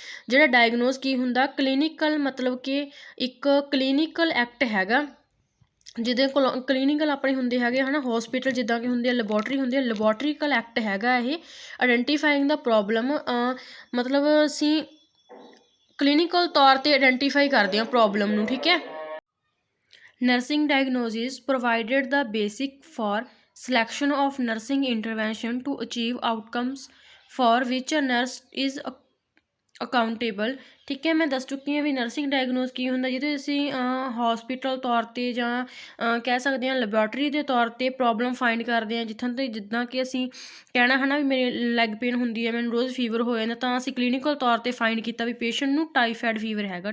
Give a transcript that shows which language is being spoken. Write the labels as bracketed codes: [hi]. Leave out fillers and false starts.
[pa] ਜਿਹੜਾ ਡਾਇਗਨੋਸ ਕੀ ਹੁੰਦਾ? ਕਲੀਨਿਕਲ ਮਤਲਬ ਕਿ ਇੱਕ ਕਲੀਨਿਕਲ ਐਕਟ ਹੈਗਾ ਜਿਹਦੇ ਕੋਲ ਕਲੀਨਿਕਲ ਆਪਣੇ ਹੁੰਦੇ ਹੈਗੇ ਹੈ ਨਾ, ਹੋਸਪੀਟਲ ਜਿੱਦਾਂ ਕਿ ਹੁੰਦੇ ਆ, ਲੈਬੋਰਟਰੀ ਹੁੰਦੀ ਆ, ਲੈਬੋਰਟਰੀਕਲ ਐਕਟ ਹੈਗਾ ਇਹ ਆਈਡੈਂਟੀਫਾਈਂਗ ਦਾ ਪ੍ਰੋਬਲਮ। ਮਤਲਬ ਅਸੀਂ ਕਲੀਨਿਕਲ ਤੌਰ 'ਤੇ ਆਈਡੈਂਟੀਫਾਈ ਕਰਦੇ ਹਾਂ ਪ੍ਰੋਬਲਮ ਨੂੰ। ਠੀਕ ਹੈ, [en] nursing diagnosis provided the basic for selection of nursing intervention to achieve outcomes for which a nurse is accountable. [pa] ਠੀਕ ਹੈ, ਮੈਂ ਦੱਸ ਚੁੱਕੀ ਹਾਂ ਵੀ ਨਰਸਿੰਗ ਡਾਇਗਨੋਸ ਕੀ ਹੁੰਦਾ, ਜਿਹਦੇ ਅਸੀਂ ਹੋਸਪੀਟਲ ਤੌਰ 'ਤੇ ਜਾਂ ਕਹਿ ਸਕਦੇ ਹਾਂ ਲੈਬੋਰਟਰੀ ਦੇ ਤੌਰ 'ਤੇ ਪ੍ਰੋਬਲਮ ਫਾਈਂਡ ਕਰਦੇ ਹਾਂ। ਜਿੱਦਾਂ ਕਿ ਅਸੀਂ ਕਹਿਣਾ ਹੈ ਨਾ ਵੀ ਮੇਰੀ ਲੈਗ ਪੇਨ ਹੁੰਦੀ ਹੈ, ਮੈਨੂੰ ਰੋਜ਼ ਫੀਵਰ ਹੋ ਜਾਂਦਾ, ਤਾਂ ਅਸੀਂ ਕਲੀਨਿਕਲ ਤੌਰ 'ਤੇ ਫਾਈਂਡ ਕੀਤਾ ਵੀ ਪੇਸ਼ੈਂਟ ਨੂੰ ਟਾਈਫਾਇਡ ਫੀਵਰ ਹੈਗਾ।